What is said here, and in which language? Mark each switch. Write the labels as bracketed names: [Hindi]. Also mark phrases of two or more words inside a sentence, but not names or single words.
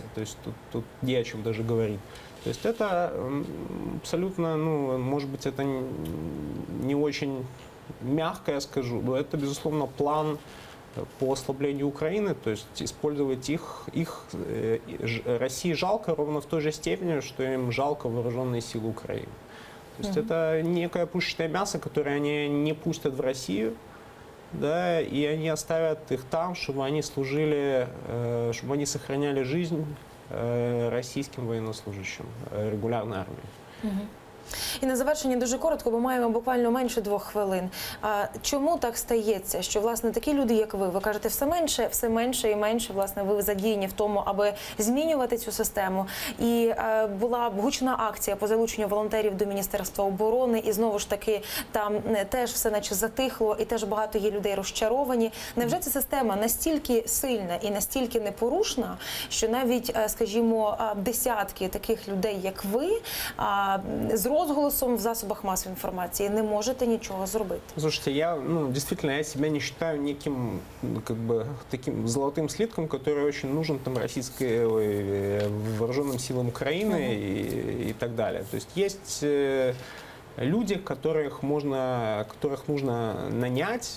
[Russian] То есть тут не о чем даже говорить. То есть это абсолютно, может быть, это не очень мягко, я скажу, но это, безусловно, план по ослаблению Украины, то есть использовать их России жалко ровно в той же степени, что им жалко вооруженные силы Украины. То есть это некое пушечное мясо, которое они не пустят в Россию, да, и они оставят их там, чтобы они служили, чтобы они сохраняли жизнь российским военнослужащим регулярной армии. [Ukrainian] І на завершення дуже коротко, бо маємо буквально менше 2 хвилин. Чому так стається, що, власне, такі люди, як ви кажете, все менше і менше, власне, ви задіяні в тому, аби змінювати цю систему. І була гучна акція по залученню волонтерів до Міністерства оборони, і знову ж таки там теж все наче затихло, і теж багато є людей розчаровані. Невже ця система настільки сильна і настільки непорушна, що навіть, скажімо, десятки таких людей, як ви, з розголосом в засобах [Russian] массовой информации не можете ничего [Ukrainian] зробити? [Russian] Слушайте, я себя не считаю неким таким золотым слитком, который очень нужен вооруженным силам Украины и так далее. То есть есть люди, которых нужно нанять.